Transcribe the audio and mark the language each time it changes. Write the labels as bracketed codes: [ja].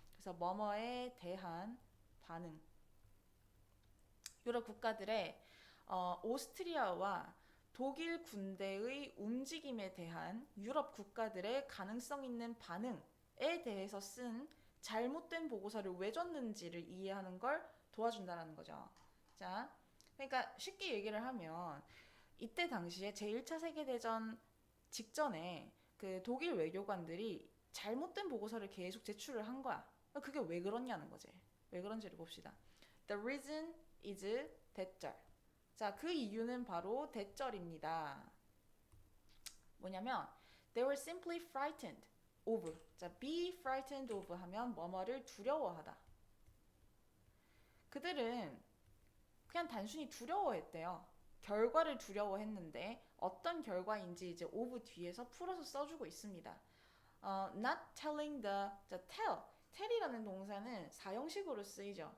[ko] 그래서 뭐뭐에 대한 반응. 유럽 국가들의 오스트리아와 독일 군대의 움직임에 대한 유럽 국가들의 가능성 있는 반응에 대해서 쓴 잘못된 보고서를 왜 줬는지를 이해하는 걸 도와준다는 거죠. 자, 그러니까 쉽게 얘기를 하면 이때 당시에 제1차 세계대전 직전에 그 독일 외교관들이 잘못된 보고서를 계속 제출을 한 거야. 그게 왜 그렇냐는 거지. 왜 그런지를 봅시다. [en] The reason is 대절. [ko] 자, 그 이유는 바로 대절입니다. 뭐냐면 [en] they were simply frightened of. [ko] 자, be frightened of 하면 뭐뭐를 두려워하다. 그들은 그냥 단순히 두려워했대요. 결과를 두려워했는데 어떤 결과인지 이제 of 뒤에서 풀어서 써주고 있습니다. [en] not telling [ko] 자, tell이라는 동사는 사형식으로 쓰이죠.